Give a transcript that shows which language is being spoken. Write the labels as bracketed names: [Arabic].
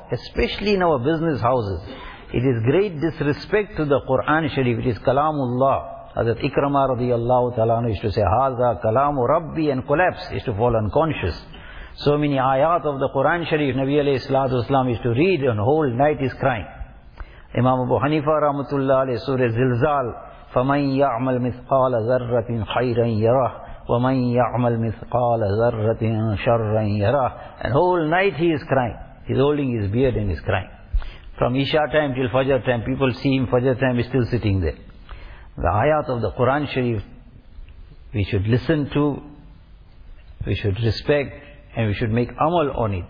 [English] Especially in our business houses. It is great disrespect to the Quran Sharif. It is Kalamullah. Hazrat Ikrama radiallahu ta'ala used to say, [Arabic] Haza Kalamu Rabbi, [English] and collapse, used to fall unconscious. So many ayat of the Quran Sharif, Nabi alayhi salatu wasalam used to read, and whole night is crying. [Arabic] Imam Abu Hanifa rahmatullah alayhi, Surah Zilzal, فَمَنْ يَعْمَلْ مِثْقَالَ ذَرَّةٍ خَيْرًا يَرَهُ وَمَنْ يَعْمَلْ مِثْقَالَ ذَرَّةٍ شَرًّا يَرَهُ. [English] And whole night he is crying. He is holding his beard and he is crying. From Isha time till Fajr time, people see him, Fajr time is still sitting there. The ayat of the Quran Sharif, we should listen to, we should respect, and we should make amal on it.